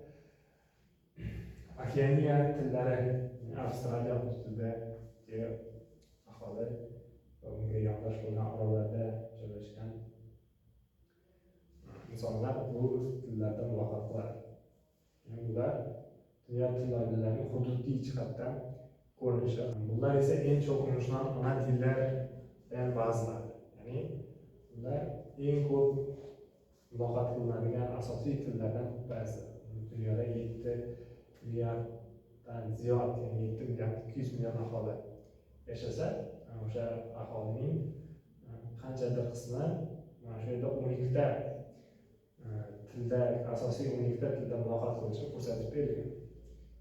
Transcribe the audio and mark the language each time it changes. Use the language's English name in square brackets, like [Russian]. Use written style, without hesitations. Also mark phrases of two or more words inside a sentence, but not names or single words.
[Uzbek] Okeaniya tillari, Avstraliya hududidagi aholi va unga yondosh bo'lgan orollarda joylashgan insonlar bu tillarda muloqot qiladi. Yani bular dünya til oilalarining hududiy jihatdan ko'rinishi. [Turkish] Bunlar esa eng çok konuşulan ana dillerden bazıları. [Uzbek] Yani bunlar eng ko'p muloqot qilinadigan asosiy tillardan ba'zi. Dunyoda 7 milyarddan ziyod, yani 7 milyard 200 milyon aholi yashasa, o'sha aholining qanchadir qismi mana shu yerda 12 ta tilda, asosiy 12 ta tilda muloqot qilishni ko'rsatib berilgan.